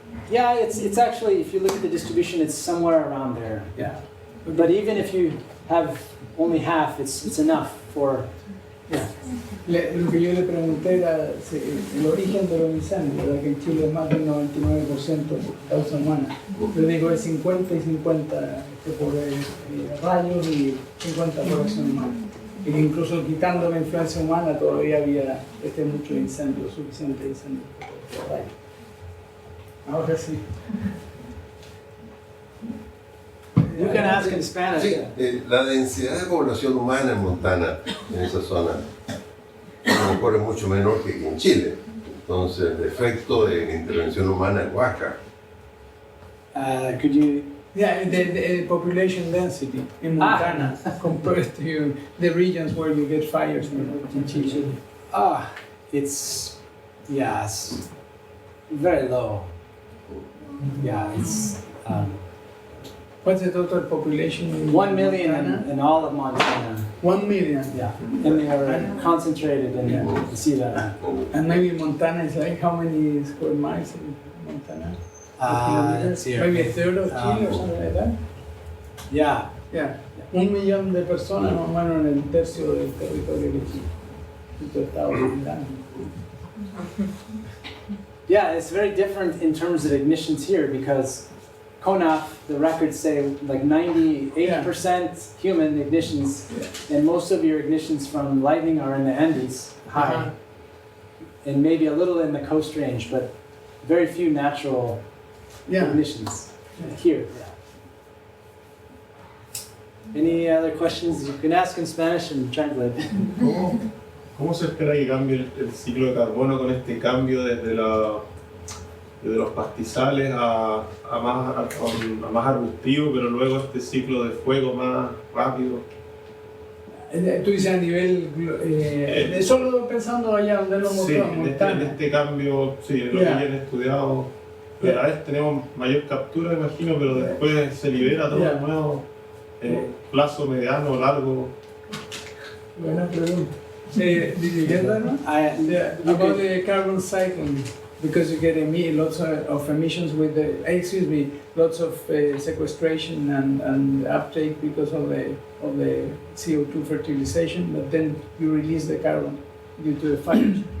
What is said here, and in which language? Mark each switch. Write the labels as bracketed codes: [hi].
[en] Yeah, it's actually, if you look at the distribution, it's somewhere around there. Yeah. Okay. But even if you have only half, it's enough for... Yeah. [es] Lo que yo le pregunté era el origen de los incendios, ¿verdad? Que en Chile es más del 99% por causa humana. Yo digo es 50 y 50 por rayos y 50 por acción humana. Y que incluso quitando la influencia humana todavía había mucho incendio, suficiente incendio por rayos. Ahora sí. [en] You can ask in Spanish. [es] Sí, la densidad de población humana en Montana, en esa zona, a lo mejor es mucho menor que en Chile. Entonces, el efecto de la intervención humana es baja. [en] Could you... Yeah, the population density in Montana compared to the regions where you get fires in Chile. It's very low. Yeah, it's... What's the total population in 1 million Montana? in all of Montana. 1 million? Yeah, and they are concentrated in the sea level. And maybe Montana is like how many square miles in Montana? Let's see. Maybe a third of Chile or something like that? Yeah. Yeah. [es] 1 millón de personas más o menos en el tercio del territorio de Chile. Tu estado grande. [en] Yeah, it's very different in terms of ignitions here because CONAF, the records say like 98% human ignitions, and most of your ignitions from lightning are in the Andes, high, and maybe a little in the coast range, but very few natural ignitions here. Any other questions? You can ask in Spanish and translate. [es] ¿Cómo se espera que cambie el ciclo de carbono con este cambio desde los pastizales a más arbustivo, pero luego este ciclo de fuego más rápido? Tú dices a nivel, solo pensando allá donde lo mostramos. Sí, en este cambio, sí, lo que hayan estudiado, pero a veces tenemos mayor captura, imagino, pero después se libera todo de nuevo, plazo mediano, largo. Buena pregunta. [en] Did you get that one? About the carbon cycling, because you get lots of emissions with the, lots of sequestration and uptake because of the CO2 fertilization, but then you release the carbon due to the fires.